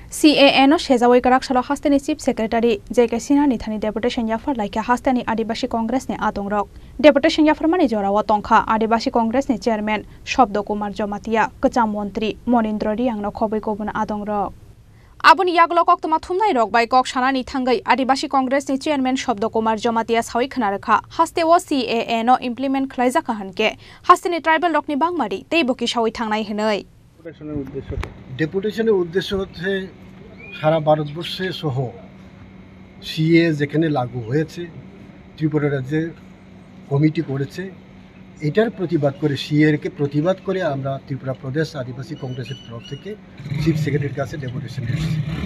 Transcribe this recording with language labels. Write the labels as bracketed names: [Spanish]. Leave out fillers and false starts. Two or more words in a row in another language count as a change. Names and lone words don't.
[Kok Borok] CAN शेजावै कराक सलो हास्तेनि [English] chief secretary [Kok Borok] JK सिन्हा निथानि डेपुटेशन याफर लाइके हास्तेनि आदिवासी कांग्रेस ने आतंगरक डेपुटेशन याफर मानि जरावा तंखा आदिवासी कांग्रेस ने चेयरमैन शब्द कुमार जमातिया कचाम मंत्री मनिन्द्र रियांगनो खबै कोबुन आतंगरक आबुनि यागलक अक्तमा थुमनाय रक बाय कक सानानि थांगै आदिवासी कांग्रेस ने चेयरमैन शब्द कुमार जमातिया सावै खनारखा हास्तेओ CAN इमप्लिमेंट खलाइजाखा हनके हास्तेनि ट्राइबल रकनि बांमारि तेबुकि सावै थांनाय हनै [Bangla] ডেপুটেশনের উদ্দেশ্য হচ্ছে সারা ভারতবর্ষে সহ সিএ যেখানে লাগু হয়েছে ত্রিপুরা রাজ্যে কমিটি করেছে এটার প্রতিবাদ করে সিএকে প্রতিবাদ করে আমরা ত্রিপুরা প্রদেশ আদিবাসী কংগ্রেসের তরফ থেকে [English] chief secretary [Bangla] কাছে ডেপুটেশন এসেছি।